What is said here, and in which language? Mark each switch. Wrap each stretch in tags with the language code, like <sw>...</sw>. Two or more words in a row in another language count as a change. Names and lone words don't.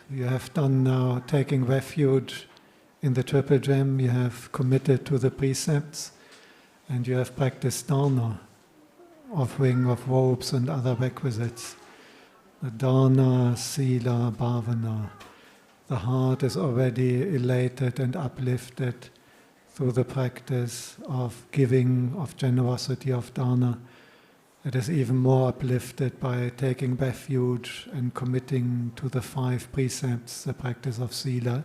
<en>You have done now taking refuge in the Triple Gem, you have committed to the precepts, and you have practiced dana, offering of robes and other requisites.</en> <pi>The dana, sila, bhavana.</pi> <en>The heart is already elated and uplifted through the practice of giving, of generosity, of dana. It is even more uplifted by taking refuge and committing to the 5 precepts, the practice of sila.</en>